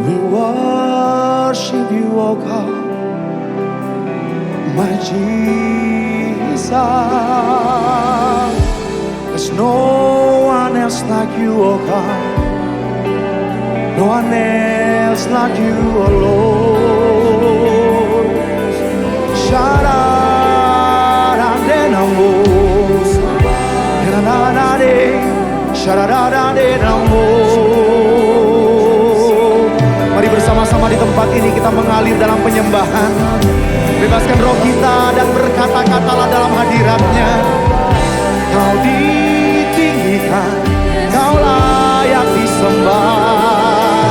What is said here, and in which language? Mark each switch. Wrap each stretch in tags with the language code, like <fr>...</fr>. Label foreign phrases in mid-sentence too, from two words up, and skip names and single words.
<en>We worship you, oh God, my Jesus. There's no one else like you, oh God. No one else like you, oh Lord. Shara-ra-ra-de-namo, ra-ra-ra-de, shara-ra-ra-de-namo.</en> <id>Mari bersama-sama di tempat ini kita mengalir dalam penyembahan. Bebaskan roh kita dan berkata-katalah dalam hadiratnya. Kau ditinggikan, kau layak disembah.</id>